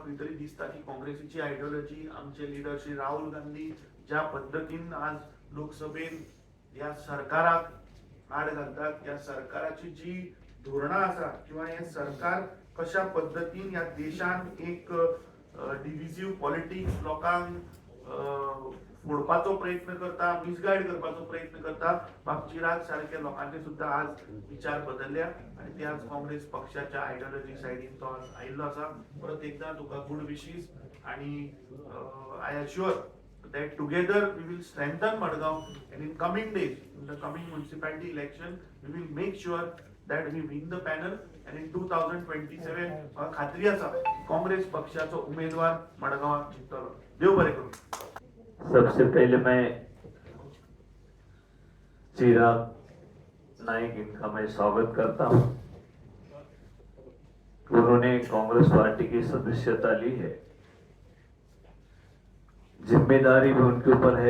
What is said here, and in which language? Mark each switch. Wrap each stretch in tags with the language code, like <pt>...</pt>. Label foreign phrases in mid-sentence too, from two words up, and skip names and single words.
<kok>खंय तरी दिसता की काँग्रेसीची आयडियोलॉजी, आमचे लिडर श्री राहुल गांधी ज्या पद्दतीन आज लोकसभेन ह्या सरकाराक आड घालतात, त्या सरकाराची जी धोरणां आसा किंवा हे सरकार कशा पद्दतीन ह्या देशान एक</kok> <en>divisive politics</en> <kok>लोकांक फोडपाचो प्रयत्न करता, मिसगायड करपाचो प्रयत्न करता, चिराग सारख्या लोकांचे सुद्धा आज विचार बदलल्या आणि ते आज काँग्रेस पक्षाच्या आयडियोलॉजी सायडीन तो आज आयिल्लो आसा. परत एकदा तुका</kok> <en>good wishes आणि I assure that together we will strengthen Madgaon, and in coming days, in the coming municipality election, we will make sure that we win the panel, and in 2027</en> <kok>खात्री आसा काँग्रेस पक्षाचो उमेदवार मडगांवात जिंकतलो. देव बरें करूं.</kok> <hi>सबसे पहले मैं चिराग नाइक इनका मैं स्वागत करता हूं. उन्होंने कांग्रेस पार्टी की सदस्यता ली है. जिम्मेदारी भी उनके ऊपर है.</hi>